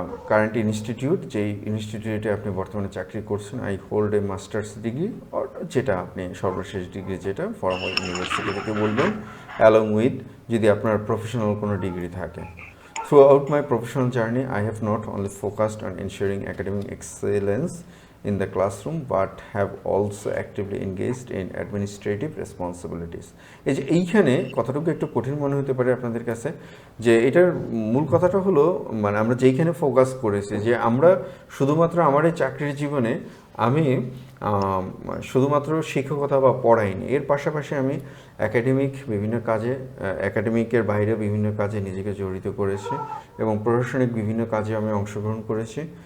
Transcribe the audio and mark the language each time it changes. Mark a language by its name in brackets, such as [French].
[Bangla] Current institute, যেই ইনস্টিটিউটে আপনি বর্তমানে চাকরি করছেন। [English] I hold a master's degree, [Bangla] যেটা আপনি সর্বশেষ ডিগ্রি যেটা ফর্মাল ইউনিভার্সিটি থেকে বলবেন, [English] along with [Bangla] যদি আপনার প্রফেশনাল কোনো ডিগ্রি থাকে। [English] Throughout my professional journey, I have not only focused on ensuring academic excellence in the classroom, but have also actively engaged in administrative responsibilities. [Bangla] এই যে এইখানে কথাটুকু একটু কঠিন মনে হতে পারে আপনাদের কাছে, যে এটার মূল কথাটা হলো মানে আমরা যেইখানে ফোকাস করেছি যে আমরা শুধুমাত্র আমার এই চাকরির জীবনে আমি শুধুমাত্র শিক্ষকতা বা পড়াইনি, এর পাশাপাশি আমি একাডেমিক বিভিন্ন কাজে, একাডেমিকের বাইরে বিভিন্ন কাজে নিজেকে জড়িত করেছি এবং প্রশাসনিক বিভিন্ন কাজে আমি অংশগ্রহণ করেছি।